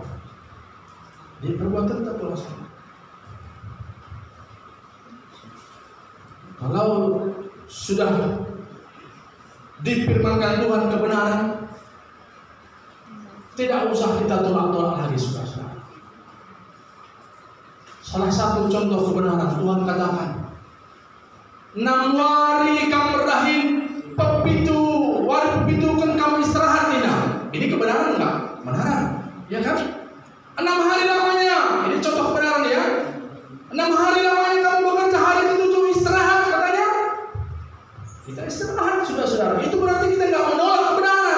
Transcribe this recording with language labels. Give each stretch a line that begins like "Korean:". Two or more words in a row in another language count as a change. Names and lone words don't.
Indonesian: Di perbuatan kita terus. Kalau sudah difirmankan Tuhan kebenaran, tidak usah kita tolak-tolak lagi saudara. Salah satu contoh kebenaran Tuhan katakan, 6 hari kamu berdahim,
Batak Karo: wari pepitu
Indonesian: kan kamu istirahat dina. Ini kebenaran enggak? Kebenaran, ya kan? 6 hari lamanya, ini contoh kebenaran ya. 6 hari lamanya kamu bekerja, hari ke-7 istirahat katanya. Kita istirahat saudara-saudara. Itu berarti kita enggak menolak kebenaran.